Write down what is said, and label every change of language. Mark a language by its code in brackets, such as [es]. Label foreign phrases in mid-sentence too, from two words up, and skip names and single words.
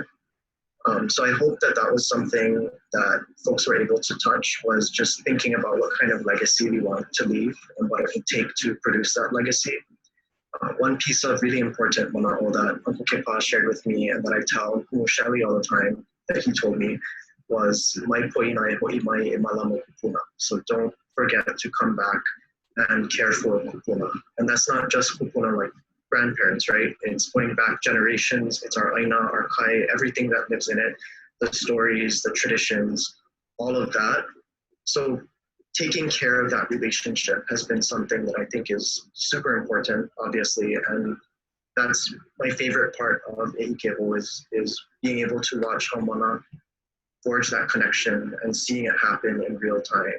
[en] So I hope that that was something that folks were able to touch, was just thinking about what kind of legacy we want to leave and what it would take to produce that legacy. One piece of really important mana'o that Uncle Kepā shared with me and that I tell Shelly all the time, that he told me, was [haw] mai poʻina hoʻi mai e malama kupuna. [en] So don't forget to come back and care for kupuna. And that's not just kupuna like grandparents, right? It's going back generations. It's our aina, our kai, everything that lives in it, the stories, the traditions, all of that. So taking care of that relationship has been something that I think is super important, obviously, and that's my favorite part of ʻIke is being able to watch Haumana forge that connection and seeing it happen in real time.